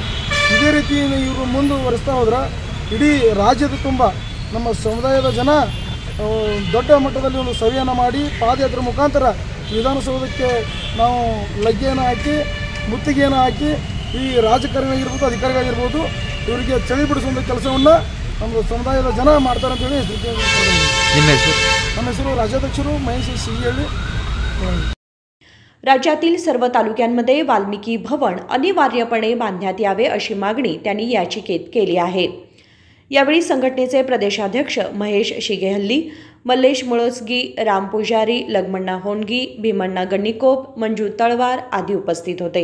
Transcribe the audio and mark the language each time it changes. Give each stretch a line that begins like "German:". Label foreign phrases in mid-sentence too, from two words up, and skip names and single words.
Kannada: ಇದೇ ರೀತಿ ಇವರು ಮುಂದುವರಿಸ್ತಾ ಹೋದ್ರೆ ಇಡೀ ರಾಜ್ಯದ ತುಂಬ ನಮ್ಮ ಸಮುದಾಯದ ಜನ ದೊಡ್ಡ ಮಟ್ಟದಲ್ಲಿ ಒಂದು ಸಭೆಯನ್ನು ಮಾಡಿ ಪಾದಯಾತ್ರೆ ಮುಖಾಂತರ ವಿಧಾನಸೌಧಕ್ಕೆ ನಾವು ಲಗ್ಗೆಯನ್ನು ಹಾಕಿ ಮುತ್ತಿಗೆಯನ್ನು ಹಾಕಿ ಈ ರಾಜಕಾರಣಿಯಾಗಿರ್ಬೋದು, ಅಧಿಕಾರಿಗಳಾಗಿರ್ಬೋದು ಇವರಿಗೆ ಚಳಿ ಬಿಡಿಸುವಂಥ ಕೆಲಸವನ್ನು ನಮ್ಮ ಸಮುದಾಯದ ಜನ ಮಾಡ್ತಾರೆ ಅಂತೇಳಿ ನಮ್ಮ ಹೆಸರು ರಾಜ್ಯಾಧ್ಯಕ್ಷರು ಮಹೇಶ್ ಸಿಹಿಹಳ್ಳಿ.
Marathi: राज्यातील सर्व तालुक्यांमध्ये वाल्मिकी भवन अनिवार्यपणे बांधण्यात यावे अशी मागणी त्यांनी याचिकेत केली आहे. यावेळी संघटनेचे प्रदेशाध्यक्ष महेश शिगेहल्ली, मल्लेश मुळसगी, राम पुजारी, लग्मण्णा होनगी, भीमण्णा गण्णीकोप, मंजू तळवार आदी उपस्थित होते.